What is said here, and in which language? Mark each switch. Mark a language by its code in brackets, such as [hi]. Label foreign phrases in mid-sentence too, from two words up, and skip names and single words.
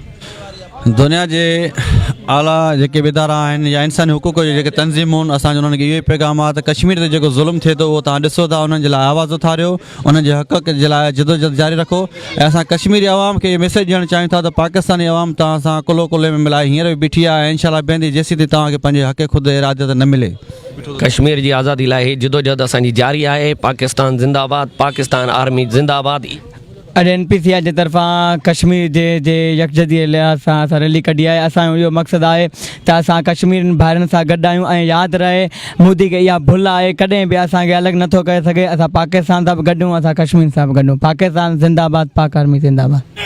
[sd] दुनिया के आला जेके इदारा आहिनि या इंसानी हुकूक जी जेके तंज़ीमूं आहिनि, असांजो उन्हनि खे इहो ई पैगाम आहे त कश्मीर ते जेको ज़ुल्म थिए थो उहो तव्हां ॾिसो था, उन्हनि जे लाइ आवाज़ उथारियो, उन्हनि जे हक़ जे लाइ जदोजहद जारी रखो। ऐं असां कश्मीरी आवाम खे मैसेज ॾियणु चाहियूं था त पाकिस्तानी आवाम तव्हां सां कुलो कुले में मिलाए हींअर बि बीठी आहे ऐं इंशाअल्लाह बेंदी जेसीं ताईं तव्हांखे पंहिंजे हक़ ख़ुदि इरादत न मिले। कश्मीर की आज़ादी लाइ जदोजहद असांजी जारी है। पाकिस्तान जिंदाबाद, पाकिस्तान आर्मी जिंदाबाद। NPCI जे तरफ़ां कश्मीर जे यकजहती लिहाज़ सां असां रैली कढी आहे। असांजो इहो मक़सदु आहे त असां कश्मीर भाइरनि सां गॾु आहियूं ऐं यादि रहे मोदी खे इहा भुल आहे, कॾहिं बि असांखे अलॻि नथो करे सघे। असां पाकिस्तान सां बि गॾु आहियूं, असां कश्मीर सां बि गॾु आहियूं। पाकिस्तान जिंदाबाद, पाक आर्मी जिंदाबाद।